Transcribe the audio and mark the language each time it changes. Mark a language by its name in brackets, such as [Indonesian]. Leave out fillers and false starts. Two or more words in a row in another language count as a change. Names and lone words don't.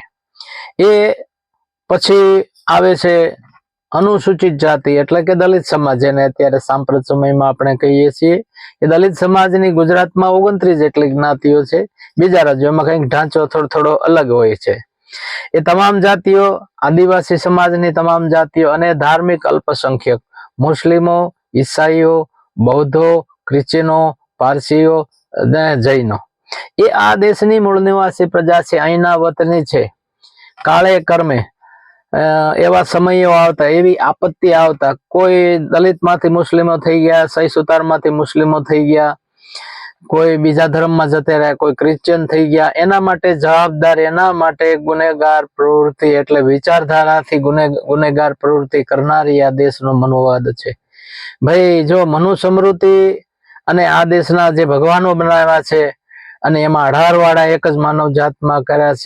[Gujarati] એ પછી આવે છે અનુસૂચિત જાતિ એટલે કે દલિત સમાજ જેને અત્યારે સાંપ્રત સમયમાં આપણે કહીએ છીએ એ દલિત સમાજની ગુજરાતમાં 29 જેટલી જ્ઞાતિઓ છે। બીજા રાજ્યોમાં કંઈક ઢાંચો થોડો થોડો અલગ હોય છે। એ તમામ જાતિઓ આદિવાસી સમાજની તમામ જાતિઓ અને ધાર્મિક અલ્પસંખ્યક મુસ્લિમો, ઈસાઈઓ, બૌદ્ધો, ક્રિશ્ચિયનો, પારસીઓ અને જૈનો એ આ દેશની મૂળ નિવાસી પ્રજા છે। અહીંના વતની છે। કાળે કર્મે એવા સમયો આવતા, એવી આપત્તિ આવતા, કોઈ દલિત માંથી મુસ્લિમો થઈ ગયા, સહી સુતાર માંથી મુસ્લિમો થઈ ગયા, सही सुतार मांथी मुस्लिमो थई गया, કોઈ બીજા ધર્મમાં જતા રહ્યા, કોઈ ક્રિશ્ચિયન થઈ ગયા, એના માટે જવાબદાર, એના માટે ગુનેગાર પ્રવૃત્તિ એટલે વિચારધારાથી ગુનેગાર પ્રવૃત્તિ કરનારી આ દેશનો મનોવાદ છે. ભાઈ જો મનુ સ્મૃતિ અને આ દેશના જે ભગવાનો બનાવ્યા છે અને એમાં 18 વાળા એક જ માનવ જાતમાં કર્યા છે.